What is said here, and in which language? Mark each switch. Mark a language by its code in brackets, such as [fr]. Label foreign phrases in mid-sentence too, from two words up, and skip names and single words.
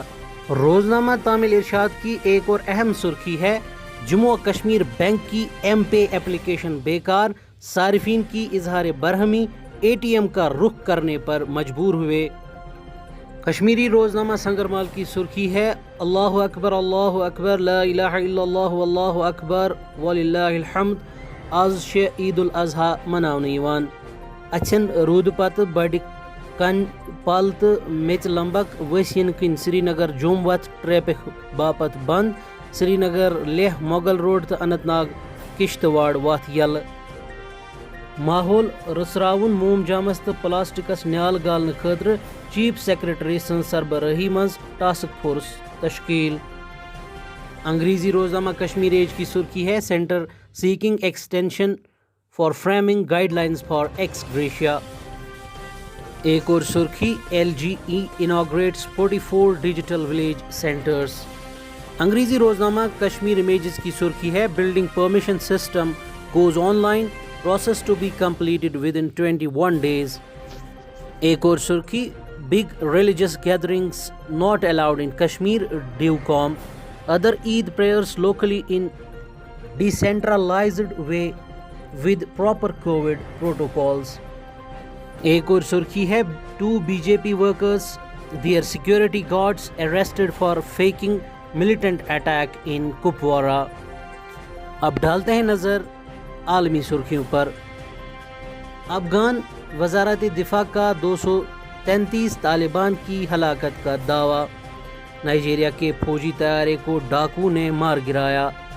[ur] روزنامہ تعمیل ارشاد کی ایک اور اہم سرخی ہے، جموں و کشمیر بینک کی ایم پے اپلیکیشن بیکار، صارفین کی اظہار برہمی، اے ٹی ایم کا رخ کرنے پر مجبور ہوئے۔ کشمیری روزنامہ سنگرمال کی سرخی ہے، [ar] اللہ اکبر لا الہ الا اللہ واللہ اکبر وللہ الحمد۔ [ks] آز عید الاضحیٰ مناونہٕ یوان، اچھن روٗدٕ پتہٕ بڑِ کن پل تہٕ میژ لمبک ؤسۍ یِنہٕ کِنۍ سری نگر جوم وتھ ٹریفک باپتھ بند، سری نگر لیہ مغل روڈ تہٕ اننت ناگ کشتواڑ وتھ یلہٕ۔ ماحول رژراوُن موم جامس تہٕ پلاسٹکس نیال گالنہٕ خٲطرٕ چیف سیکرٹری سٕنٛز سربرٲہی منٛز ٹاسک فورس تشکیل۔ [ur] انگریزی روزنامہ کشمیر ایج کی سرخی ہے، [en] centre seeking extension for framing guidelines for ex gratia. [ur] ایک اور سرخی، [en] LG inaugurates 44 digital village centres. [ur] انگریزی روزنامہ کشمیر امیجز کی سرخی ہے، [en] building permission system goes online, process to be completed within 21 days۔ [ur] ایک اور سرخی، [en] big religious gatherings not allowed in Kashmir, DivCom, offer Eid prayers locally in decentralized way with proper COVID protocols۔ [ur] ایک اور سرخی ہے [en] 2 BJP workers, their security guards arrested for faking militant attack in کپوارہ۔ [ur] اب ڈالتے ہیں نظر عالمی سرخیوں پر۔ افغان وزارت دفاع کا 233 طالبان کی ہلاکت کا دعویٰ۔ نائجیریا کے فوجی طیارے کو ڈاکو نے مار گرایا۔